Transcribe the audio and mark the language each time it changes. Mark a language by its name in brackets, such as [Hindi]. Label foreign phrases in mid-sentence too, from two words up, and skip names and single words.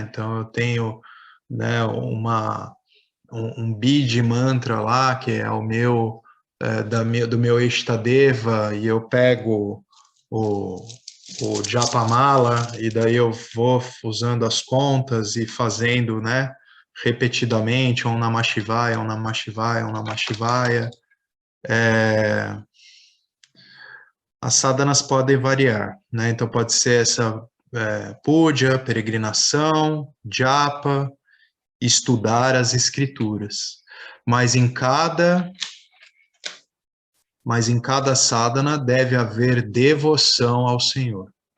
[Portuguese] Então, eu tenho, né, um bid mantra lá, que é o meu, do meu Ishtadeva, e eu pego o Japamala, e daí eu vou usando as contas e fazendo, né, repetidamente, [Sanskrit] Om Namah Shivaya, Om Namah Shivaya, Om Namah Shivaya. [Portuguese] As sadhanas podem variar, né? Então pode ser essa puja, peregrinação, japa, estudar as escrituras. Mas em cada sadhana deve haver devoção ao Senhor.